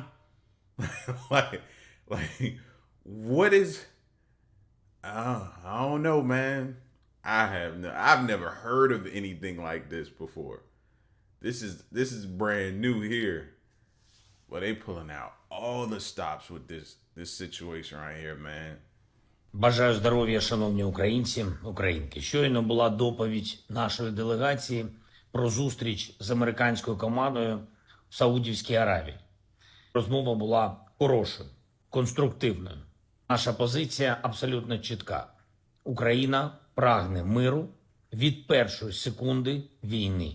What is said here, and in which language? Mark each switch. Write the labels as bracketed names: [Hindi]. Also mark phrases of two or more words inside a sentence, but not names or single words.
[English] like, what is... I don't know, man. I've never heard of anything like this before. This is brand new here. But they pulling out all the stops with this situation right here, man. [Ukrainian] Бажаю здоров'я, шановні українці, українки. Щойно була доповідь нашої делегації про зустріч з американською командою в Саудівській Аравії. Розмова була хорошою, конструктивною. Наша позиція абсолютно чітка. Україна прагне миру від першої секунди війни.